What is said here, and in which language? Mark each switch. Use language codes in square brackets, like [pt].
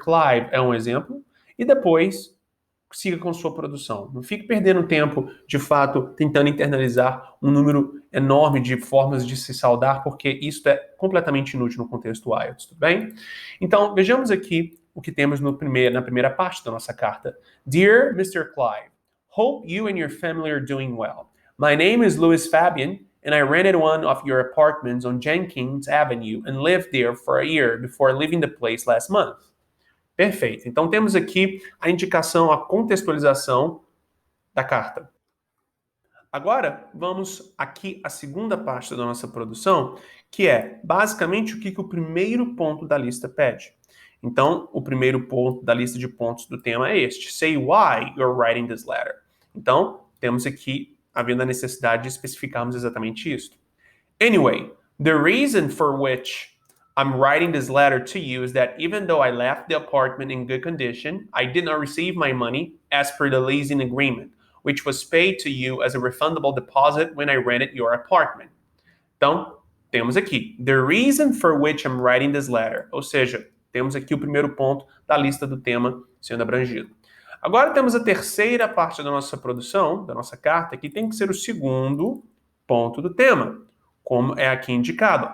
[pt] Clive é um exemplo, e depois siga com sua produção. Não fique perdendo tempo, de fato, tentando internalizar um número enorme de formas de se saudar, porque isso é completamente inútil no contexto IELTS, tudo bem? Então, vejamos aqui o que temos na primeira parte da nossa carta. [en] Dear Mr. Clive, hope you and your family are doing well. My name is Louis Fabian, and I rented one of your apartments on Jenkins Avenue and lived there for a year before leaving the place last month. [pt] Perfeito. Então temos aqui a indicação, a contextualização da carta. Agora, vamos aqui à segunda parte da nossa produção, que é basicamente o que o primeiro ponto da lista pede. Então, o primeiro ponto da lista de pontos do tema é este. [en] Say why you're writing this letter. [pt] Então, temos aqui havendo a necessidade de especificarmos exatamente isso. [en] Anyway, the reason for which I'm writing this letter to you is that even though I left the apartment in good condition, I did not receive my money as per the leasing agreement, which was paid to you as a refundable deposit when I rented your apartment. [pt] Então, temos aqui, [en] the reason for which I'm writing this letter, [pt] ou seja, temos aqui o primeiro ponto da lista do tema sendo abrangido. Agora temos a terceira parte da nossa produção, da nossa carta, que tem que ser o segundo ponto do tema, como é aqui indicado.